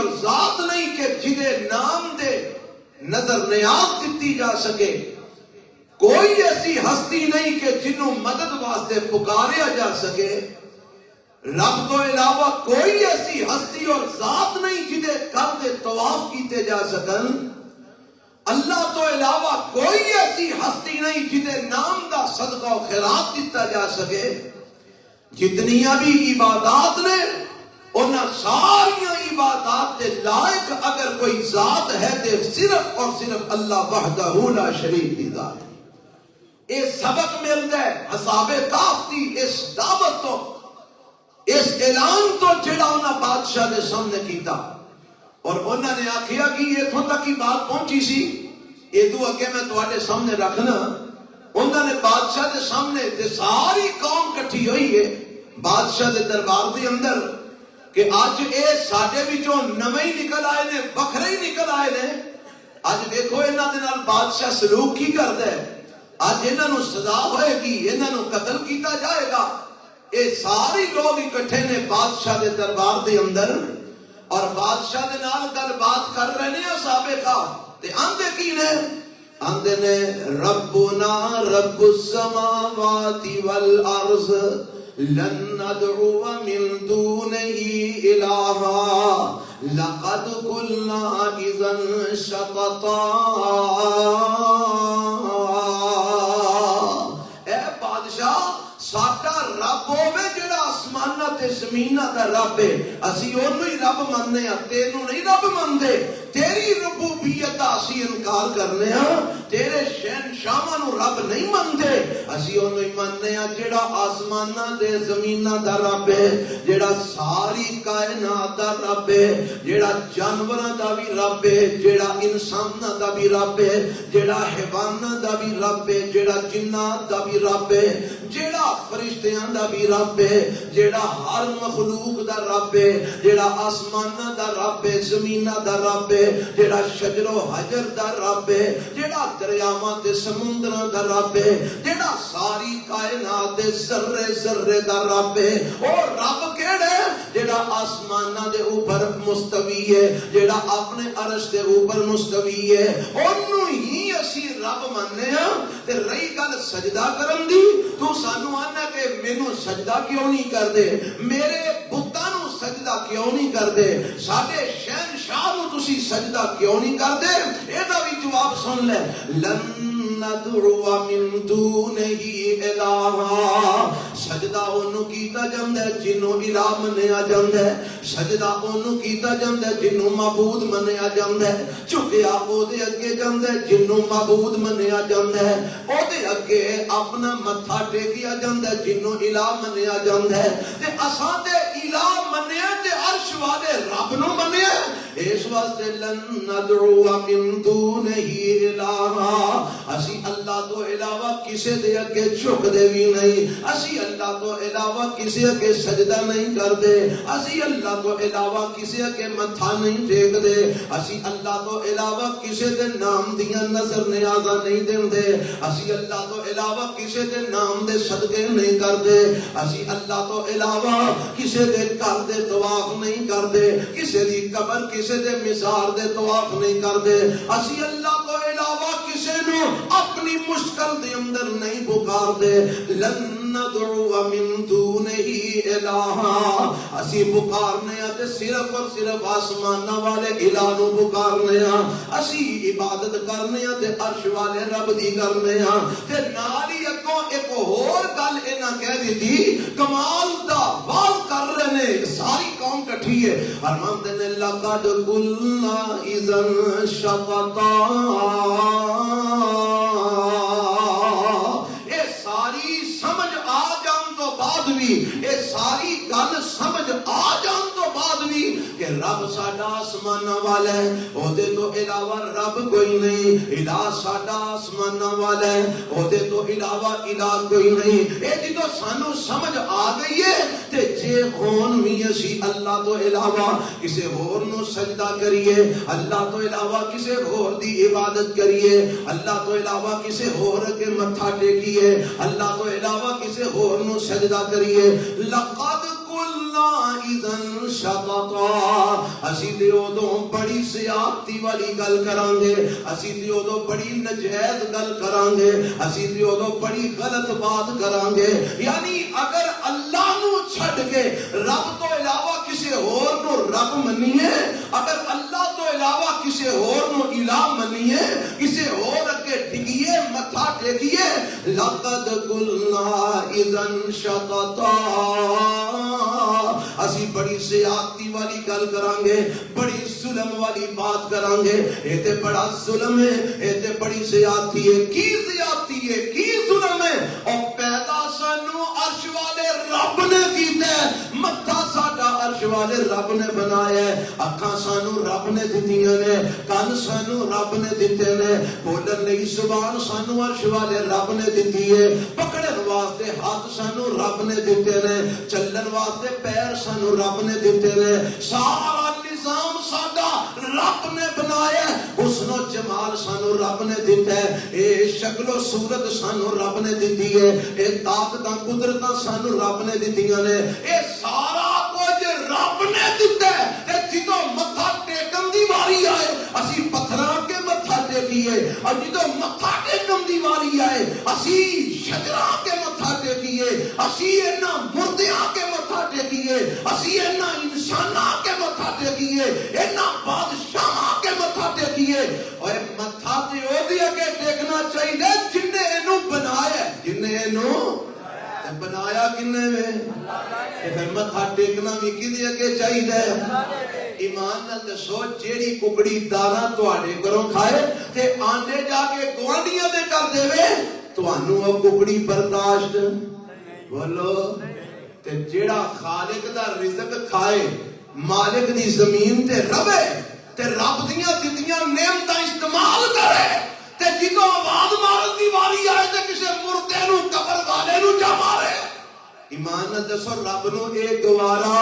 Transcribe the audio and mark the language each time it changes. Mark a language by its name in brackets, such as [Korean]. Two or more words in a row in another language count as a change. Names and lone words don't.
[Punjabi] ذات نہیں کہ جدے نام دے نظر نیاز کیتی جا سکے، کوئی ایسی ہستی نہیں کہ جنہوں مدد واسطے پکاریا جا سکے، رب تو علاوہ کوئی ایسی ہستی اور ذات نہیں جدے کر دے طواف کیتے جا سکن، اللہ تو علاوہ کوئی ایسی ہستی نہیں جدے نام دا صدقہ و خیرات دیتا جا سکے۔ جتنیاں بھی عبادات نے انہاں ساریاں عبادات دے لائق اگر کوئی ذات ہے تے صرف اور صرف اللہ [Arabic] وحدہ لا شریک [Punjabi] دی ذات۔ [Urdu] یہ سبق ملتا ہے [Punjabi] اصحاب کہف دی اس دعوت تو، اس اعلان تو جڑا انہاں بادشاہ دے سامنے کیتا، اور انہوں نے آکھیا کہ اتھوں تک کی بات پہنچی سی، ادو اگے میں تواڈے سامنے رکھنا۔ انہوں نے بادشاہ دے سامنے تے ساری قوم کٹھی ہوئی ہے بادشاہ دے دربار دے اندر کہ اج اے ساڈے وچوں نویں ہی نکل آئے نے، وکھرے ہی نکل آئے نے۔ اج دیکھو انہاں دے نال بادشاہ سلوک کی کردا ہے، اج انہاں نوں سزا ہوئے گی، انہاں نوں قتل کیتا جائے گا۔ اے ساری لوگ اکٹھے نے بادشاہ دے دربار دے اندر، اور بادشاہ دے نال گل بات کر رہے نے اصحاب کہف، تے آندے کی نے؟ آندے نے [Arabic] ربنا رب السماوات والارض لن ندعو من دونه الہا لقد قلنا اذا شططا۔ [Punjabi] اے بادشاہ ساڈا رب ہوے جڑا آسماناں تے زمیناں دا رب ہے، اسی اونوں ہی رب مننے ہاں، تینوں نہیں رب مندے۔ تیری ربوبیت دا اسی انکار کرنے ہاں، تیرے شہنشاہاں نوں رب نہیں مندے، اسی اونوں ہی مننے ہاں جڑا آسماناں تے زمیناں دا رب ہے، جڑا ساری کائنات دا رب ہے، جڑا جانوراں دا بھی رب ہے، جڑا انساناں دا بھی رب ہے، جڑا حیواناں دا بھی رب ہے، جڑا جنات دا بھی رب ہے، جڑا فرشتیاں دا بھی رب ہے، جڑا ہر مخلوق دا رب ہے، جڑا آسماناں دا رب ہے، زمیناں دا رب ہے، جڑا شجر و حجر دا رب ہے، جڑا دریاواں تے سمندراں دا رب ہے، جڑا ساری کائنات دے ذرے ذرے دا رب ہے۔ اور رب کیڑا ہے؟ جڑا آسماناں دے اوپر مستوی ہے، جڑا اپنے عرش دے اوپر مستوی ہے، اونوں ہی اسی رب مننے ہاں۔ تے رہی گل سجدہ کرن دی، تو سانو آنا کہ مینوں سجدہ کیوں نہیں کر دے، میرے بتاں نوں سجدہ کیوں نہیں کر دے، ساڈے شہنشاہ نوں تسی سجدہ کیوں نہیں کر دے؟ ایدا بھی جواب سن لے، [Arabic] لن ندعو من دونہ الہا۔ [Punjabi] سجدہ اونوں کیتا جاندا ہے جنوں الہ منیا جاندا ہے، سجدہ اونوں کیتا جاندا ہے جنوں معبود منیا جاندا ہے، جھکیا او دے اگے جاندا ہے جنوں معبود منیا جاندا ہے، او دے اگے اپنا متھا ٹیکیا جاندا ہے جنوں الہ منیا جاندا ہے۔ تے اساں تے الہ منیا تے عرش والے رب نوں منیا، اس واسطے [Arabic] لن ندعو من دونہ الہا۔ [Punjabi] اسی اللہ تو علاوہ کسے دے اگے جھک دے بھی نہیں، اسی اللہ تو علاوہ کسے اگے سجدہ نہیں کر دے، اسی اللہ تو علاوہ کسے اگے متھا نہیں ٹیک دے، اسی اللہ تو علاوہ کسے دے نام دیاں نظر نیازاں نہیں دیندے، اسی اللہ تو علاوہ کسے دے نام دے صدقے نہیں کر دے، اسی اللہ تو علاوہ کسے دے گھر دے طواف نہیں کر دے، کسے دی قبر کسے دے مزار دے طواف نہیں کر دے، اسی اللہ تو علاوہ کسے نو اپنی مشکل دے اندر نہیں پکار دے۔ [Arabic] لن ندعو من دونہ الہا، [Punjabi] اسی پکارنے ہیں تے صرف اور صرف آسمانہ والے الہ نو پکارنے ہیں، اسی عبادت کرنے ہیں تے عرش والے رب دی کرنے ہیں۔ تے نال ہی اگوں ایک اور گل انہاں کہہ دیتی، کمال دا واز کر رہے نے، ساری قوم کٹھی ہے، فرماندے نے [Arabic] لقد قلنا اذا شططا۔ [Punjabi] اے ساری سمجھ آ جان تو بعد بھی، اے ساری گل سمجھ آ جان تو بعد بھی کہ رب ساڈا آسماناں والا ہے، او دے تو علاوہ رب کوئی نہیں، الہ ساڈا آسماناں والا ہے، او دے تو علاوہ الہ کوئی نہیں۔ اے جدوں سانو سمجھ آ گئی ہے تے جے ہون بھی اسی اللہ تو علاوہ کسے ہور نو سجدہ کریے، اللہ تو علاوہ کسے ہور دی عبادت کریے، اللہ تو علاوہ کسے ہور کے متھا ٹیکیے، اللہ تو علاوہ کسے ہور نو سجدہ کریے، [Arabic] لقد قلنا اذا شططا۔ [Punjabi] اسی تے ادوں بڑی زیادتی والی گل کران گے، اسی تے ادوں بڑی ناجائز گل کران گے، اسی تے ادوں بڑی غلط بات کران گے۔ یعنی اگر اللہ نو چھڈ کے رب تو علاوہ کسے ہور نو رب منیے، اگر اللہ تو علاوہ کسے ہور نو الہ منیے، کسے ہور اگے ٹکیے متھا ٹیکیے، [Arabic] لقد قلنا اذا شططا۔ [Punjabi] اسی بڑی زیادتی والی گل کرانگے، بڑی ظلم والی بات کرانگے، یہ تے بڑا ظلم ہے، یہ تے بڑی زیادتی ہے۔ کی زیادتی ہے، کی ظلم ہے؟ اور پیدا سانو عرش والے رب نے کیتا ہے، متھا ساڈا عرش والے رب نے بنایا ہے، اکھاں سانو رب نے دتیاں نے، کان سانو رب نے دتے نے، بولن لئی زبان سانو عرش والے رب نے دتی ہے، پکڑن واسطے ہاتھ سانو رب نے دتے نے، چلن واسطے پیر سانو رب نے دتے نے، سارا نظام ساڈا رب نے بنایا ہے، حسن و جمال سانو رب نے دیتا ہے، اے شکل و صورت سانو رب نے دیتی ہے، اے طاقتاں قدرتاں سانو رب نے دیتیاں نے، اے سارا کچھ رب نے دیتا ہے۔ تے جدوں متھا ٹیکن دی واری آئے اسی پتھراں کے متھا ٹیکیے، اور جدوں متھا ٹیکن دی واری آئے اسی شجراں کے متھا ٹیکیے، اسی انہاں مردیاں کے متھا ٹیکیے، اسی انہاں انساناں کے متھا ٹیکیے، انہاں بادشاہاں کے متھا ٹیکیے۔ اور متھا تے او دی اگے ٹیکنا چاہیے جن نے اینو بنایا ہے، جن نے اینو بنایا کنے میں، پھر متھا ٹیکنا بھی کدے اگے چاہیے؟ ایمان نال دسو، جیڑی ککڑی دانا تواڈے گھروں کھائے تے آندے جا کے گوانڈیاں دے کر دے، تانوں او ککڑی برداشت بولو؟ تے جیڑا خالق دا رزق کھائے، مالک دی زمین تے رہے تے رب دیاں دتیاں نعمتاں استعمال کرے، تے جدوں آواز مارن دی واری آئے تے کسے مردے نو قبر والے نو جا مارے، ایمان نال دسو رب نو اے گوارا؟